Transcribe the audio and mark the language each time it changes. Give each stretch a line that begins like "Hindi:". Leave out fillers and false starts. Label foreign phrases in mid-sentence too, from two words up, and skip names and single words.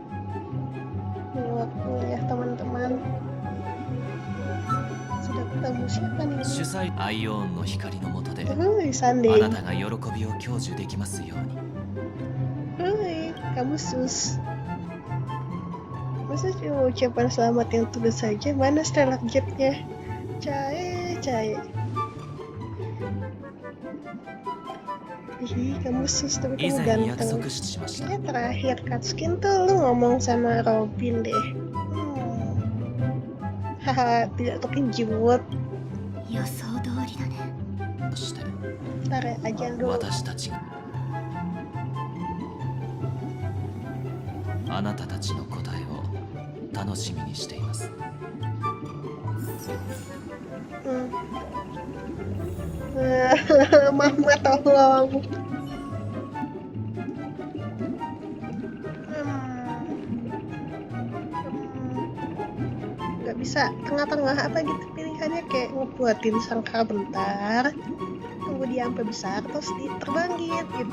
Indonesian: Ini waktunya teman-teman. Sudah ketemu siapa nih?
Japanese: 主催アイオーンの光の下で Sunday. あなたが喜びを享受できますように。
Indonesian: Kamu sus. Masa cuma ucapan selamat yang tulus saja? Mana stalagmitnya? Cae. Ih, kamu sus tapi
Japanese: 以
Indonesian: kamu
Japanese: 前約
Indonesian: ganteng.
Japanese: 束しました。
Indonesian: Kayaknya terakhir Katsukin tuh lu ngomong sama Robin deh. Haha, tidak terkejut.
Japanese: 予想通りだね。そして
Indonesian: Tarik aja dulu.
Japanese: 私たちがあなたたちの答えを楽しみにしています。
Indonesian: Mama tolong. Nggak bisa tengah-tengah apa gitu pilihannya, kayak ngebuatin sangkar bentar, tunggu dia sampai besar terus terbangkit gitu.